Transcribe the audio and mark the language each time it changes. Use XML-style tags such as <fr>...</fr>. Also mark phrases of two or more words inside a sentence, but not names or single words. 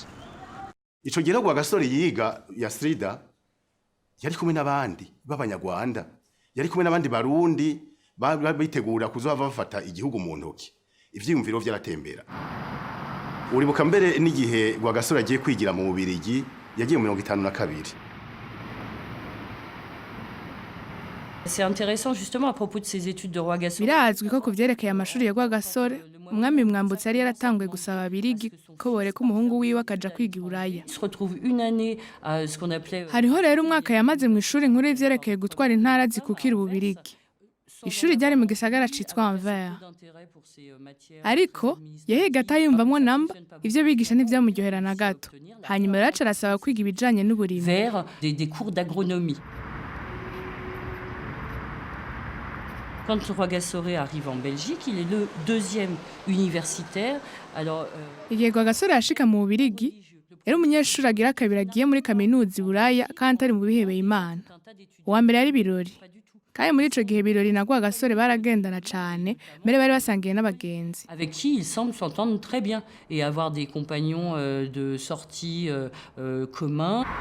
<rn>ico gihe Rwagasore yiga ya Strida yari kumwe n'abandi b'abanyarwanda yari kumwe n'abandi barundi bitegura kuzova bafata igihugu mu ntoki ivyiyumviro vyaratembera uribuka mbere n'igihe Rwagasore agiye kwigira mu Bubirigi yagiye mu 52.</rn> <fr>C'est intéressant justement à propos de ces études de Rwagasore.</fr> <rn>Birazwi ko kuvyerekeye amashuri ya Rwagasore umwami mwambutse yari yaratanguye gusaba abirigi ko boreka umuhungu wiwe akaja kwiga Buraya.</rn> <fr>Il se retrouve une année à ce qu'on appelait</fr> <rn>hariho rero umwaka yamaze mu ishuri nkuru y'ivyerekeye gutwara intara zikukira ububirigi. Ishuri ryari mu gisagara citwa Anvers. Ariko yahiga atayumvamwo namba ivyo bigisha ntivyamuryohera na gato. Hanyuma rero arasaba kwiga ibijanye n'uburimi.</rn> <fr>Vers des cours d'agronomie. Quand Rwagasore arrive en Belgique, il est le deuxième universitaire. Alors</fr> <rn>igihe Rwagasore yashika mu Bubirigi, yari umunyeshuri agira kabiri agiye muri kaminuza Buraya kandi ari mu bihebeye Imana. Uwa mbere yari birori. Kandi muri ico gihe birori na Rwagasore baragendana cyane, mbere bari basangiye n'abagenzi.</rn> <fr>Avec qui il semble s'entendre très bien et avoir des compagnons de sortie communs.</fr>